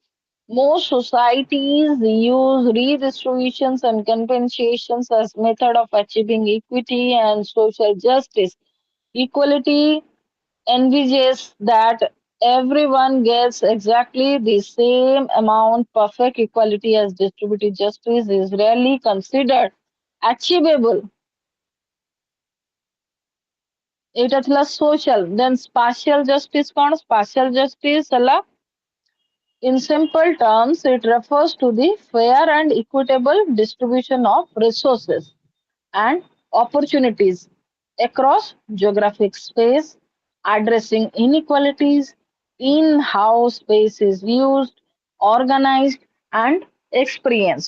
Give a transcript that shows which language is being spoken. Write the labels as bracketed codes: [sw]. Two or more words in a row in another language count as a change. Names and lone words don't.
[en] Most societies use redistributions and compensations as method of achieving equity and social justice. Equality envisages that everyone gets exactly the same amount. Perfect equality as distributive justice is rarely considered achievable. [or] ଏଇଟା ଥିଲା social. Then [en] spatial justice [or] କ'ଣ? [en] Spatial justice ହେଲା, in simple terms, it refers to the fair and equitable distribution of resources and opportunities across geographic space, addressing inequalities in how space is used, organized, and experienced.